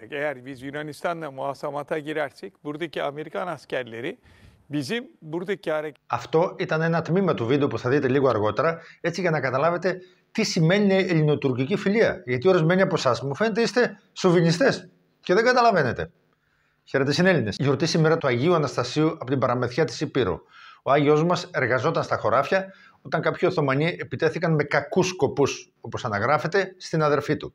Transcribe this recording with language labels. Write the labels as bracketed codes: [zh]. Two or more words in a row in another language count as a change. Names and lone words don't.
[tr] yapacak. Eğer biz Yunanistan'la muhasamata girersek buradaki Amerikan askerleri bizim buradaki hareket... [el] Αυτό ήταν ένα τμήμα του βίντεο που θα δείτε λίγο αργότερα, έτσι για να καταλάβετε τι σημαίνει ελληνοτουρκική φιλία. Γιατί ορισμένοι από εσάς μου φαίνεται είστε σοβινιστές και δεν καταλαβαίνετε. Χαίρετε συνέλληνες. Γιορτή σήμερα του Αγίου Αναστασίου από την Παραμυθιά της Υπήρου. Ο Άγιος μας εργαζόταν στα χωράφια όταν κάποιοι Οθωμανοί επιτέθηκαν με κακούς σκοπούς, όπως αναγράφεται, στην αδερφή του.